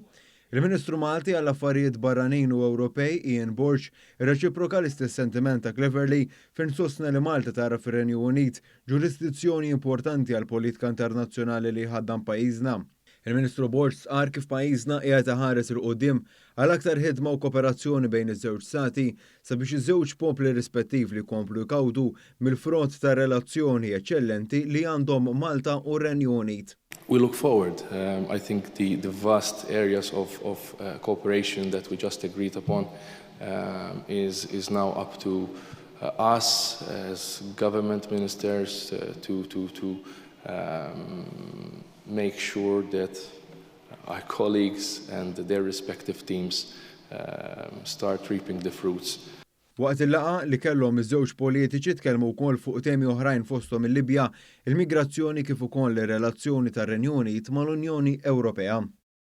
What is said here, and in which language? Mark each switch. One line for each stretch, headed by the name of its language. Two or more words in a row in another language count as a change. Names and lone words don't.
Maltese: Il-Ministru Malti għall-Affarijiet Barranin u Ewropej Borg irreċiproka l-istess sentiment ta' Cleverly fejn sostna li Malta tara fir-Renju Unit ġurisdizzjoni importanti għall politika internazzjonali li ħaddan pajjiżna. Il-Ministru Borg qal kif pajjiżna qiegħed iħares il quddiem għal aktar ħidma u kooperazzjoni bejn iż-żewġ stati sabiex iż-żewġ popli rispettivi jkomplu jkawdu mill-frott ta' relazzjoni eċċellenti li għandhom Malta u r-Renju Unit.
English: We look forward. I think the vast areas of cooperation that we just agreed upon is now up to us as government ministers to make sure that our colleagues and their respective teams start reaping the fruits.
Maltese: Waqt il-laqa li kellhom iż-żewġ politiċi tkellmu wkoll fuq temi oħrajn fosthom il-Libja, il-migrazzjoni kif ukoll ir-relazzjoni tar-Renju Unit mal-Unjoni Ewropea.